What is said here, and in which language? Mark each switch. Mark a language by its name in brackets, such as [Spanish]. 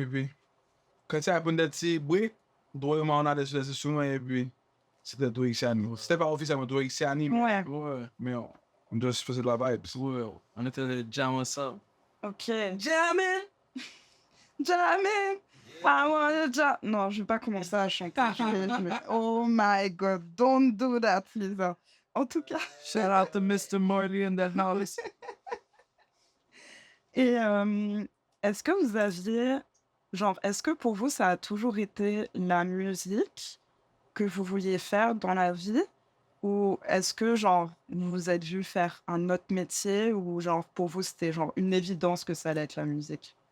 [French] Et puis, quand il y avait des petits bruits, vraiment, on allait sur les instruments. Et puis, c'était tout Ixiani. C'était pas officiellement tout Ixiani, Ouais. mais on juste faisait de la vibe. Ouais, on était les jam ensemble. [English] Ok. Jamming! Jamming! I wanna jam. [French] Non, je vais pas commencer à chanter. [English] Oh my god, don't do that, Lisa. [French] En tout cas. [English] Shout out to Mr. Marley and that knowledge. [French] Et est-ce que vous aviez, genre, est-ce que pour vous, ça a toujours été la musique que vous vouliez faire dans la vie? Ou est-ce que, genre, vous vous êtes vu faire un autre métier ou, genre, pour vous, c'était, genre, une évidence que ça allait être la musique?